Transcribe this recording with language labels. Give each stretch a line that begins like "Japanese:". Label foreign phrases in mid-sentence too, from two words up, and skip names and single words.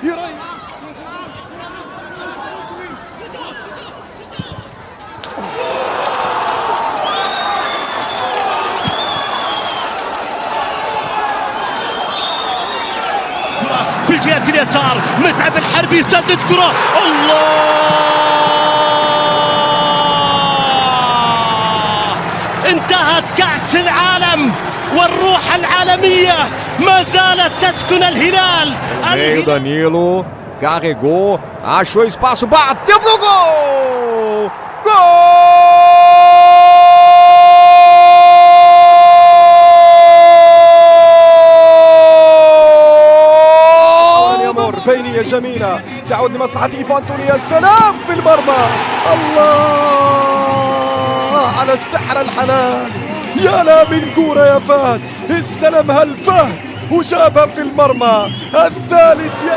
Arabic: في الجهة اليسار متعب الحربي يسدد كرة الله انتهت كأس العالم والروح العالمية ما زالت تسكن الهلال
Portuguese: meio Danilo carregou achou espaço bateu pro gol
Arabic: بينية جميلة تعود لمصلحة إيفان توني يا سلام في المرمى الله على السحر الحلال يا لا من كورة يا فهد استلمها الفهد وجابها في المرمى الثالث